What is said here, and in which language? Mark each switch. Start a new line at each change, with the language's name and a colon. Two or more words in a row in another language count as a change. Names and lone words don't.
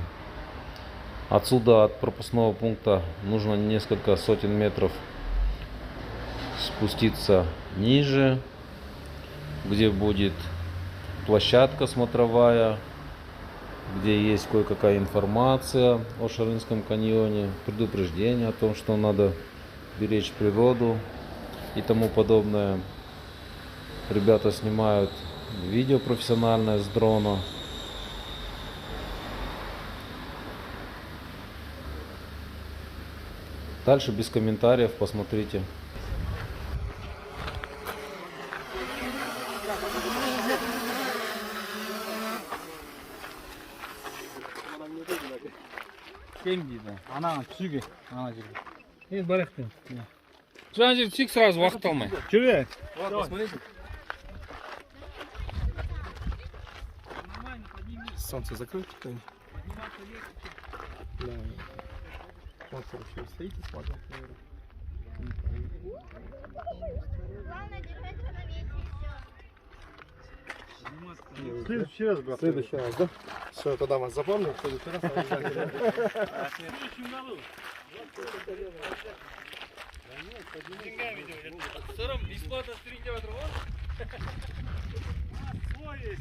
Russian: Отсюда, от пропускного пункта, нужно несколько сотен метров спуститься ниже, где будет площадка смотровая, где есть кое-какая информация о Шарынском каньоне, предупреждение о том, что надо беречь природу и тому подобное. Ребята снимают видео профессиональное с дрона. Дальше без комментариев, посмотрите.
Kazakh: Ана түсуге, ана жерге. Енді барайық. Жаңа жерге түсейік, сразу уақыт алмай. Жүре.
Russian: Посмотрите. Солнце закрыть кто-нибудь? Да. Вот еще стоите, смотрите. Главное держать равновесие. В следующий раз, брат. В следующий раз, да? Все, тогда вас запомнил. В следующий раз обязательно.
Kazakh: Сырым бесплатно стринь деп жатыр ғой.
Russian: Свой есть.